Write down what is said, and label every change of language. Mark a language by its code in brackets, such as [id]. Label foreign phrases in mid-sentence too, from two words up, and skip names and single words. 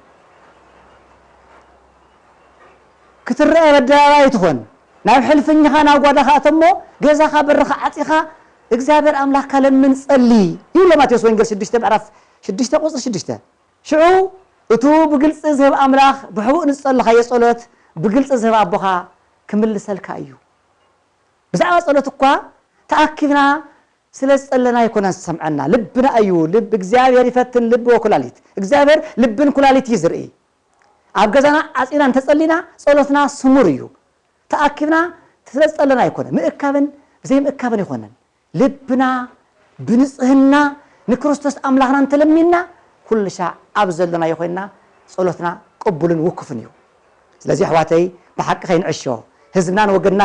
[ti] ክትረአ በዳባይ ኣይትኾን ናብ ሕልፍኝኻ ናብ ጓዳኻ እተሞ ገዛኻ በርኻ ዓፂኻ እግዚአብሔር ኣምላኽካ ለምን ጸሊ ይብሎ ማቴዎስ ወንጌል 6 ምዕራፍ 6 ቁፅሪ 6 ሽዑ እቱ ብግልጽ ዝህብ ኣምላኽ ብሕቡእ ንጸልኻዮ ጸሎት ብግልጽ ዝህብ ኣቦኻ ክምልሰልካ እዩ ብዛዕባ ጸሎት እኳ ተኣኪብና ስለ ዝጸለና ይኮነን ሰምዐና ልብና እዩ ልብ እግዚአብሔር ይፈትን ልብ ወኩላሊት እግዚአብሔር ልብን ኩላሊት ይዝርኢ ኣብ ገዛና ዓፂና እንተጸሊና ጸሎትና ስሙር እዩ ተኣኪብና ስለ ዝጸለና ይኮነን ምእካብን ብዘይ ምእካብን ይኮነን ልብና ብንጽህና ንክርስቶስ ኣምላኽና እንተለሚና ኩሉ ሻዕ ኣብ ዘለና ይኮይና ጸሎትና ቅቡልን ውክፍን እዩ ስለዚ ኣሕዋተይ ብሓቂ ከይንዕሾ ህዝብናን ወገድና